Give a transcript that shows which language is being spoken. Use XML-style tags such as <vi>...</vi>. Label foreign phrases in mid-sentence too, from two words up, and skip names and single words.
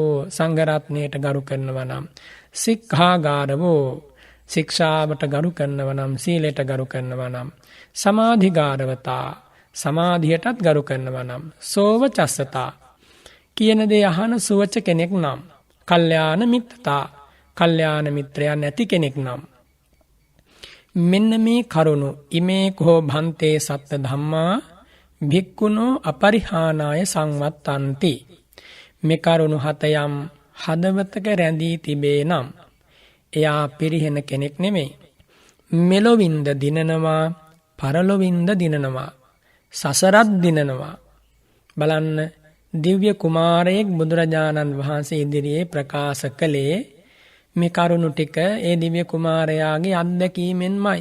<si>සංඝරත්නයට ගරු කරනවා නම්, සික්ඛාගාරවෝ ශික්ෂාවට ගරු කරනවා නම්, සීලයට ගරු කරනවා නම්, සමාධිගාරවතා සමාධියටත් ගරු කරනවා නම්, සෝවචස්සතා කියන දේ අහන සුවච කෙනෙක් නම්, කල්යාණ මිත්‍රතා කල්යාණ මිත්‍රයන් නැති කෙනෙක් නම්, මෙන්න මේ කරුණු</si> <pi>ඉමේ කෝ භන්තේ සත්ත ධම්මා භික්ඛුනෝ අපරිහානාය සංවත්තන්ති.</pi> <si>මේ කරුණු 7 යම් හදවතක රැඳී තිබේ නම් එයා පිරිහෙන කෙනෙක් නෙමෙයි. මෙලොවින්ද දිනනවා, පරලොවින්ද දිනනවා, සසරත් දිනනවා. බලන්න දිව්‍ය කුමාරයෙක් බුදුරජාණන් වහන්සේ ඉදිරියේ ප්‍රකාශ කළේ මේ කරුණු ටික ඒ දිව්‍ය කුමාරයාගේ අත්දැකීමෙන්මයි.</si>